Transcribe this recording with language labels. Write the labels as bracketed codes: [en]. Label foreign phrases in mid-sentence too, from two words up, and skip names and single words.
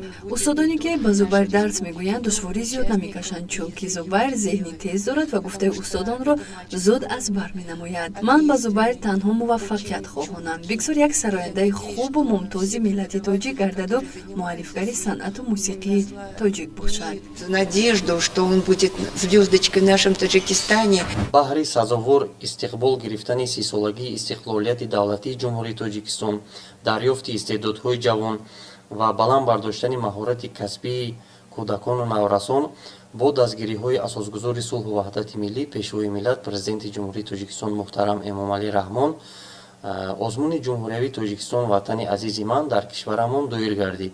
[tg] Устодоне ки ба Зубайр дарс мегӯянд душворӣ зиёд намекашанд, чунки Зубайр зеҳни тез дорад ва гуфтаи устодонро зуд аз бар менамояд. Ман ба Зубайр танҳо муваффақият хоҳонам. Бигзор як сарояндаи хубу мумтози миллати тоҷик гардаду муаллифгари санъату мусиқии тоҷик бошад. [ru] Надежду, что он будет звездочкой в нашем Таджикистане. [tg] баҳри сазовор истиқбол гирифтани 30-солагии истиқлолияти давлатии ҷумҳурии Тоҷикистон, дарёфти истеъдодҳои ҷавон ва баланд бардоштани маҳорати касбии кӯдакону наврасон бо дастгириҳои асосгузори сулҳу ваҳдати миллӣ, пешвои миллат, президенти ҷумҳурии Тоҷикистон муҳтарам Эмомалӣ Раҳмон, озмуни ҷумҳуриявии Точикистон Ватани азизи ман дар кишварамон доир гардид.